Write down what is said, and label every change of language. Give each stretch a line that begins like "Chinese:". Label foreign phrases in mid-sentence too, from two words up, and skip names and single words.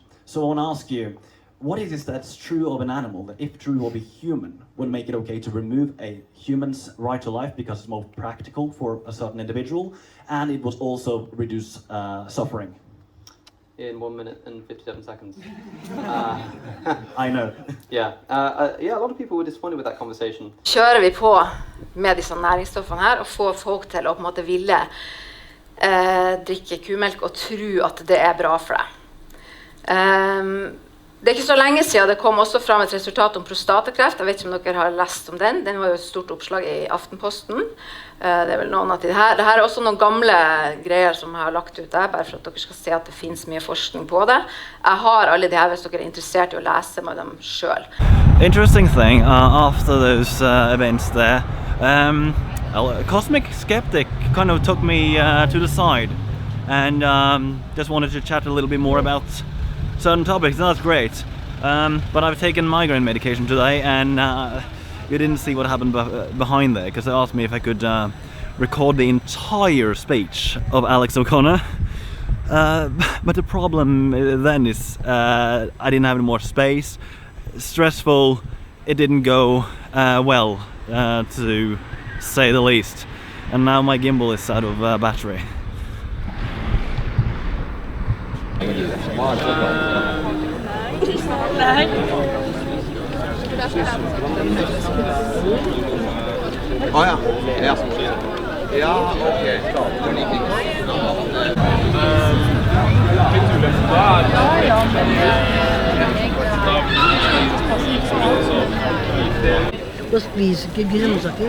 English: So I want to ask you, what is it that's true of an animal that, if true of a human, would make it okay to remove a human's right to life because it's more practical for a certain individual, and it was also reduce suffering? In 1 minute and 57 seconds. I know. Yeah, a lot of people were disappointed with that conversation.
Norwegian: Kjører vi på med disse næringsstoffene her og får folk til å på en måte ville drikke kumelk og tro at det er bra for deg. Det er ikke så lenge siden det kom også fram et resultat om prostatakreft. Jeg vet ikke om dere har lest om den. Den var jo et stort oppslag i Aftenposten. Det er vel noen av de her. Det her er også noen gamle greier som jeg har lagt ut der, bare for at dere skal se at det finnes mye forskning på det. Jeg har alle de her hvis dere er interessert i å lese med dem selv.
English: Interesting thing, after those events there, CosmicSceptic kind of took me to the side and just wanted to chat a little bit more about certain topics, and that's great. But I've taken migraine medication today, and you didn't see what happened behind there, because they asked me if I could record the entire speech of Alex O'Connor. But the problem then is I didn't have any more space. Stressful. It didn't go well, to say the least. And now my gimbal is out of battery.
Norwegian: Ja. Ja, okej. Da spiser ikke grønnsaker.